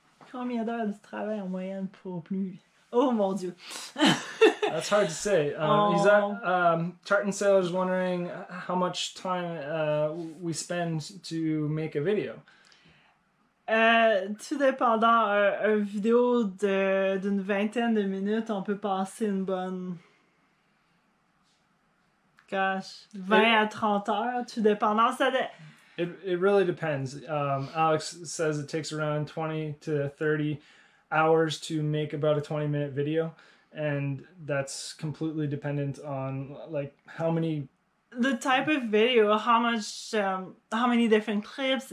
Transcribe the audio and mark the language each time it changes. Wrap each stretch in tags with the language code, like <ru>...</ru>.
<fr>Combien d'heures de travail en moyenne pour plus? Oh mon Dieu.</fr> <en>That's hard to say. Tartan Sailor's wondering how much time we spend to make a video.</en> <fr>Tout dépendant, une vidéo d'une vingtaine de minutes, on peut passer une bonne 20 à 30 heures, tout dépendant.</fr> <en>It really depends. Alex says it takes around 20 to 30 hours to make about a 20-minute video, and that's completely dependent on like how many. The type of video, how many different clips?</en>